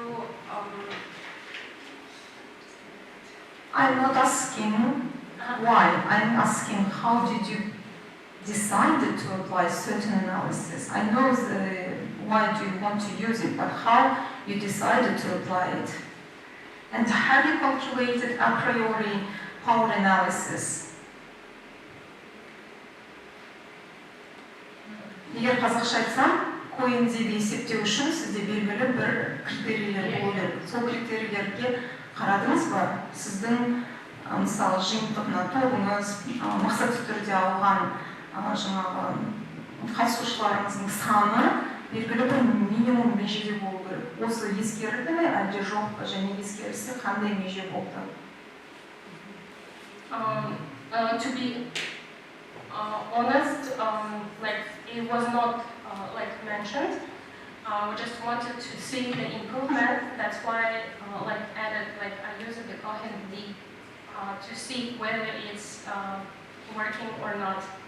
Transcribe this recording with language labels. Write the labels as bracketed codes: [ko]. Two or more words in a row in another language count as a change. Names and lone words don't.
[en] I'm not asking why, I'm asking how did you decide to apply certain analysis? I know why do you want to use it, but how you decided to apply it? And have you calculated a priori power analysis? [kk] Егер қазақша айтсам, қойын-деді есептеу үшін сізде белгілі бір критерийлер болу керек. Сол критерийлерге қарадыңыз ба? Сіздің мысалы жиынтық тобыңыз, мақсатты түрде алған жаңағы қатысушыларыңыздың саны белгілі бір минимум межеде болу керек. Осы ескерілді ме, әлде жоқ па, және ескерілсе қандай меже болды? [en] To be honest, like it was not like mentioned. We just wanted to see the improvement. That's why like added like I use the Kohen D to see whether it's working or not.